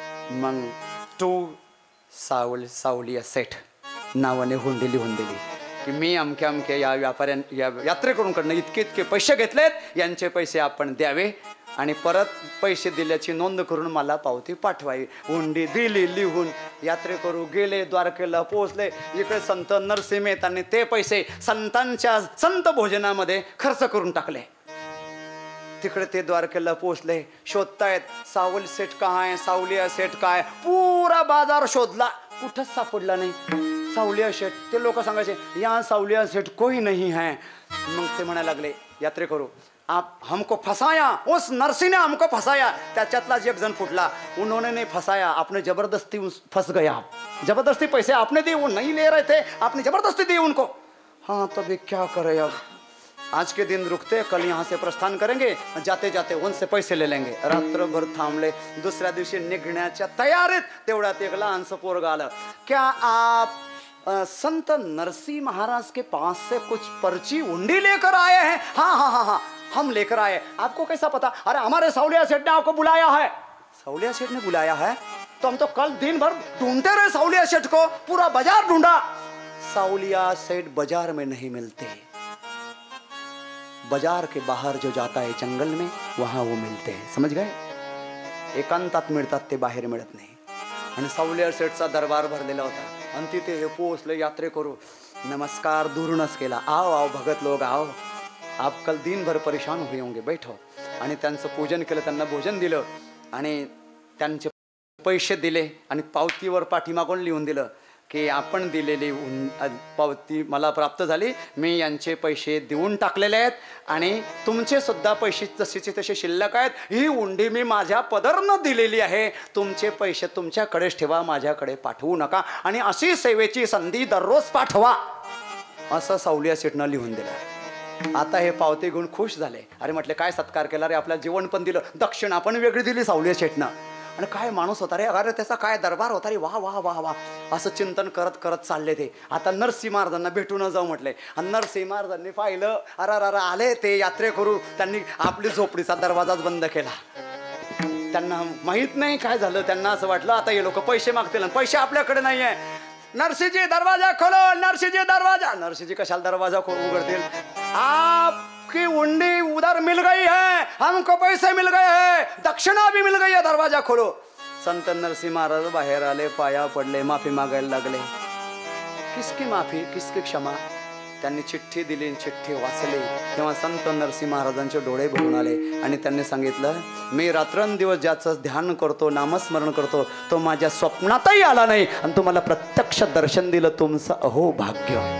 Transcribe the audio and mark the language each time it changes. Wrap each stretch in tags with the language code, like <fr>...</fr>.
<mr>मग तू सावलिया सेठ नावाने हुंडी लिहून दिली की मी अमक्या अमक्या या यात्रेकरूंकडनं इतके पैसे घेतलेत, यांचे पैसे आपण द्यावे आणि परत पैसे दिल्याची नोंद करून मला पावती पाठवावी. हुंडी दिली लिहून. यात्रेकरू गेले, द्वारकेला पोहोचले. इकडे संत नरसिंह मेहतांनी ते पैसे संतांच्या संत भोजनामध्ये खर्च करून टाकले. तिकडे ते द्वारकेला पोहोचले, शोधतायत</mr> <hi>सावल सेठ कहाँ है,</hi> <mr>सावलिया सेठ कहाँ है. पुरा बाजार शोधला, कुठंच सापडला नाही सावलिया सेठ. ते लोक सांगायचे</mr> <hi>यहाँ सावलिया सेठ कोई नहीं है.</hi> <mr>मग ते म्हणायला लागले यात्रेकरू,</mr> <hi>आप हमको फसाया, उस नरसिंह ने हमको फसाया.</hi> <mr>त्याच्यातला एक जण फुटला,</mr> <hi>उन्होंने नहीं फसाया, आपने जबरदस्ती फंस गया. जबरदस्ती पैसे आपने दिए, वो नहीं ले रहे थे, आपने जबरदस्ती दी उनको. हाँ तो अभी क्या करें, अब आज के दिन रुकते, कल यहाँ से प्रस्थान करेंगे, जाते जाते उनसे पैसे ले लेंगे.</hi> <mr>रात्रभर थांबले. दुसऱ्या दिवशी निघण्याच्या तयारीत तेवढ्यात एक लहानसं पोरगं आलं.</mr> <hi>क्या आप संत नरसिंह महाराज के पास से कुछ पर्ची उंडी लेकर आए हैं? हाँ हाँ हाँ हाँ हम लेकर आए. आपको कैसा पता? अरे हमारे सावलिया सेठ ने आपको बुलाया है. सावलिया सेठ ने बुलाया है? तो हम तो कल दिन भर ढूंढते रहे सावलिया सेठ को, पूरा बाजार ढूंढा. सावलिया सेठ बाजार में नहीं मिलते, बाजार के बाहर जो जाता है जंगल में, वहां वो मिलते हैं. समझ गए?</hi> <mr>एकांतात मिळतात ते, बाहेर मिळत नाही. आणि सावलिया सेठचा दरबार भरलेला होता. आणि तिथे हे पोहोचले यात्रेकरू. नमस्कार दूरनच केला.</mr> <hi>आओ आओ भगत लोग आओ, आप कल दिन भर परेशान हुए होंगे, बैठो.</hi> <mr>आणि त्यांचं पूजन केलं, त्यांना भोजन दिलं आणि त्यांचे पैसे दिले आणि पावतीवर पाठीमागून लिहून दिलं की आपण दिलेली पावती मला प्राप्त झाली, मी यांचे पैसे देऊन टाकलेले आहेत आणि तुमचे सुद्धा पैसे जसेचे तसे शिल्लक आहेत. ही उंडी मी माझ्या पदरनं दिलेली आहे, तुमचे पैसे तुमच्याकडेच ठेवा, माझ्याकडे पाठवू नका आणि अशी सेवेची संधी दररोज पाठवा, असं सावलिया सेठनं लिहून दिलं. आता हे पावते घेऊन खुश झाले. अरे म्हटले काय सत्कार केला रे, आपल्याला जेवण पण दिलं, दक्षिणा पण वेगळी दिली सावलिया सेठनं. आणि काय माणूस होता रे, अरे त्याचा काय दरबार होता रे, वाह वाह वाह वाह असं चिंतन करत करत चालले ते. आता नरसिंह महाराजांना भेटून जाऊ म्हटले. आणि नरसिंह महाराजांनी पाहिलं, अरे आले ते यात्रेकरू. त्यांनी आपली झोपडीचा दरवाजाच बंद केला. त्यांना माहित नाही काय झालं. त्यांना असं वाटलं आता हे लोक पैसे मागतील, पैसे आपल्याकडे नाही आहे.</mr> <hi>नरसिंहजी दरवाजा खोलो, नरसिंहजी दरवाजा.</hi> <mr>नरसिंहजी कशाला दरवाजा उघडतील?</mr> <hi>आपकी उंडी उधर मिल गई है, हमको पैसे मिल गए हैं, दक्षिणा भी मिल गई है, दरवाजा खोलो.</hi> <mr>संत नरसिंह महाराज बाहेर आले, पाया पडले, माफी मागायला लागले.</mr> <hi>किसकी माफी, किसकी क्षमा?</hi> <mr>त्यांनी चिठ्ठी दिली, चिठ्ठी वाचली. तेव्हा संत नरसिंह महाराजांचे डोळे भरून आले आणि त्यांनी सांगितलं, मी रात्रंदिवस ज्याचं ध्यान करतो, नामस्मरण करतो, तो माझ्या स्वप्नातही आला नाही आणि तुम्हाला प्रत्यक्ष दर्शन दिलं, तुमचं अहो भाग्य.</mr>